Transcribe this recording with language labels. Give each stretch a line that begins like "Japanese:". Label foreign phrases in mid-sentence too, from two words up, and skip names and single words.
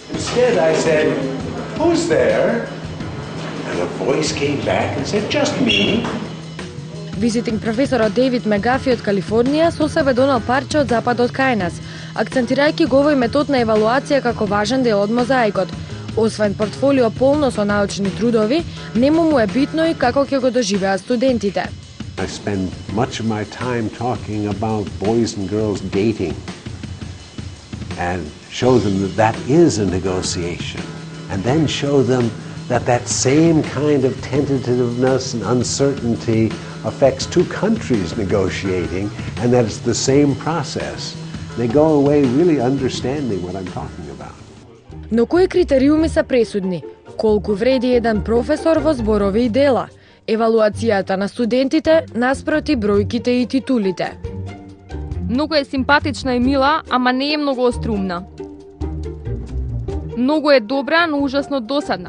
English: Instead, I said, "Who's there?" And a voice came back and said, "Just me."
Macedonian: Визитинг професорот Дейвид Мегафи од Калифорнија со себе донел парче од западот кај нас, акцентирајќи го овој метод на евалуација како важен дел од мозаикот. Освен портфолио полно со научни трудови, нему му е битно и како ќе го доживеат студентите.
English: I spend much of my time talking about boys and girls dating and show them that that is a negotiation, and then show them that that same kind of tentativeness and uncertainty affects two countries negotiating, and that it's the same process. They go away really understanding what I'm talking about.
Macedonian: Но кои критериуми се пресудни? Колку вреди еден професор во зборови и дела? Евалуацијата на студентите наспроти бројките и титулите. Многу е симпатична и мила, ама не е многу острумна. Многу е добра, но ужасно досадна.